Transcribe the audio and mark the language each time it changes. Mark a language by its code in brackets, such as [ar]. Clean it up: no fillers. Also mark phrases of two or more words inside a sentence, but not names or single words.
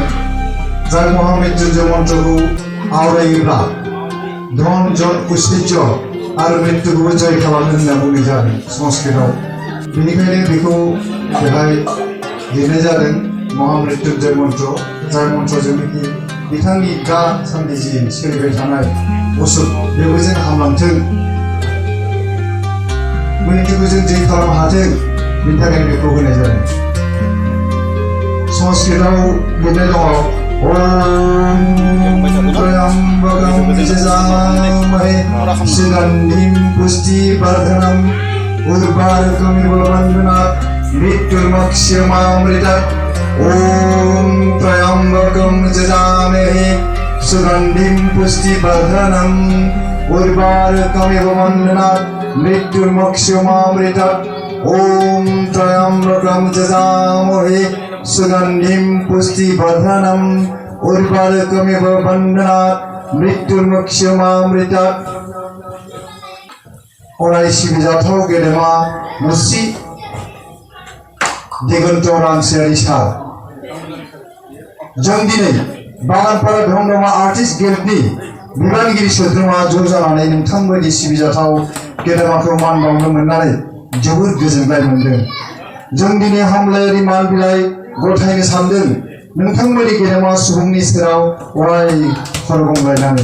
[brx] जाय महामृत्युंजय मन्त्रखौ आवरायोब्ला धन जन ऐश्वर्य आरो मृत्युखौबो जय खालामो होनना बुंनाय जादों संस्कृतआव बेनिखायनो बेखौ बेहाय लिरनाय जादों महामृत्युंजय मन्त्र जाय मन्त्रजोंनोखि बिथांनि दासान्दि जि सोलिबाय थानाय असुख बेबो जों हामलांथों मृत्युखौ जों जय खालामनो हाथों बेनि थाखायनो बेखौ होनाय जादों संस्कृतआव लिरनाय दङ [sa] त्र्यम्बकं यजामहे सुगन्धिं पुष्टिवर्धनम् उर्वारुकमिव बन्धनात् मृत्युर्मोक्षमामृतात् ॐ त्र्यम्बकं यजामहे सुगन्धिं पुष्टिवर्धनम् उर्वारुकमिव बन्धनात् मृत्योर्मोक्षीय मामृतात् ॐ त्र्यम्बकं यजामहे सुगन्धिं पुष्टिवर्धनम् उर्वारुकमिव बन्धनात् मृत्योर्मोक्षीय मामृतात् [brx] Orai sibijathau gedema musi digonto ramsiari sar जों दिनै बागानपारा धमधमा आर्टिस्ट गिल्डनि बिबानगिरि सोद्रोमा ज' जानानै नोंथांबायदि सिबिजाथाव गेदेमाखौ मान बावनो मोननानै जोबोद गोजोननाय मोनदों। जों दिनै हामलायारि मान बिलाइ गथायनो सानदों नोंथांबायदि गेदेमा सुबुंनि सेराव अराय खर' गंग्लायनानै।